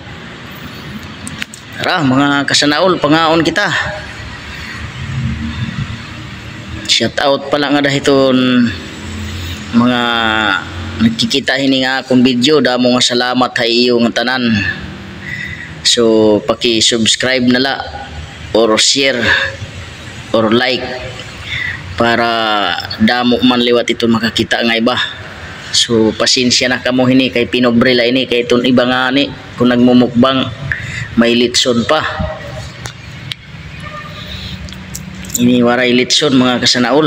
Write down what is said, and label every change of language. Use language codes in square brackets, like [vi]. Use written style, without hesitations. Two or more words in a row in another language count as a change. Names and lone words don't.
[war] Tara mga kasanaol, pangaon kita. [en] Shout out [war] pala nga dahiton mga nagkikita hini nga akong video. Damo nga salamat hay iyo nga tanan. So paki-subscribe nala or share or like para damo man liwat ito makakita nga iba. So pasensya na kamo hini kay pinobre la ini kay iton iba nga ni kung nagmumukbang may litson pa. Ini waray litson mga kasanaol.